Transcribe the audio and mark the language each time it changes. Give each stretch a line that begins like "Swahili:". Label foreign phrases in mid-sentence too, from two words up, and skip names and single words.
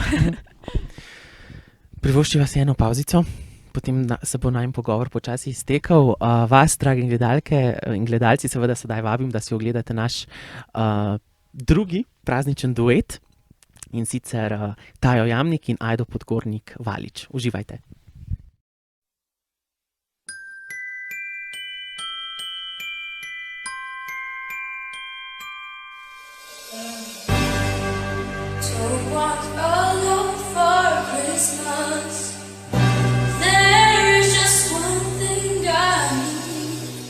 Slovenian: Privoščiva si eno pavzico, potem se bo najin pogovor počasi iztekel. Vas, dragi gledalke in gledalci, seveda sedaj vabim, da si ogledate naš drugi prazničen duet, in sicer Tajo Jamnik in Ajdo Podgornik Valič. Uživajte.
English: Don't want alone for Christmas. There is just one thing I need.